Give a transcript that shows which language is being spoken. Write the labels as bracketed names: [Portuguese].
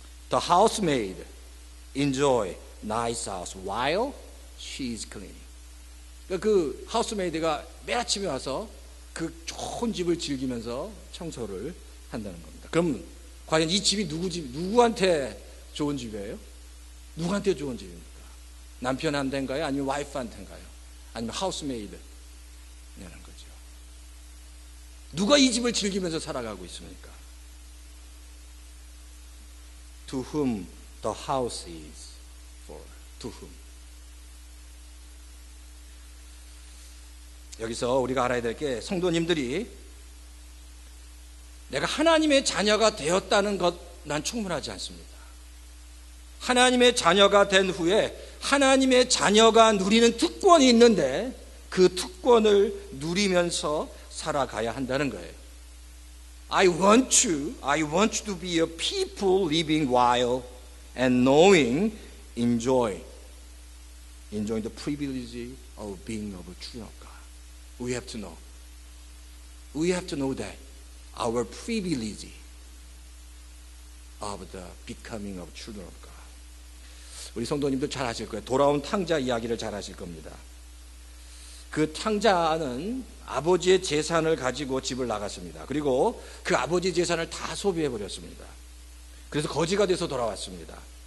[English] The housemaid enjoy nice house while she is cleaning. [Korean] 그 하우스메이드가 매일 아침에 와서 그 좋은 집을 즐기면서 청소를 한다는 겁니다. 그럼 과연 이 집이 누구한테 좋은 집이에요? 누구한테 좋은 집입니까? 남편한테인가요? 아니면 와이프한테인가요? 아니면 하우스메이드냐는 거죠. 누가 이 집을 즐기면서 살아가고 있습니까? [English] To whom the house is for. To whom. [Korean] 여기서 우리가 알아야 될 게 성도님들이 내가 하나님의 자녀가 되었다는 것 난 충분하지 않습니다. 하나님의 자녀가 된 후에 하나님의 자녀가 누리는 특권이 있는데 그 특권을 누리면서 살아가야 한다는 거예요. [English] I want you to be a people living while and enjoying the privilege of being a children of God. We have to know that our privilege of the becoming of children of God. [Korean] 우리 성도님들 잘 아실 거예요. 돌아온 탕자 이야기를 잘 아실 겁니다. 그 탕자는 아버지의 재산을 가지고 집을 나갔습니다. 그리고 그 아버지 재산을 다 소비해 버렸습니다. 그래서 거지가 돼서 돌아왔습니다.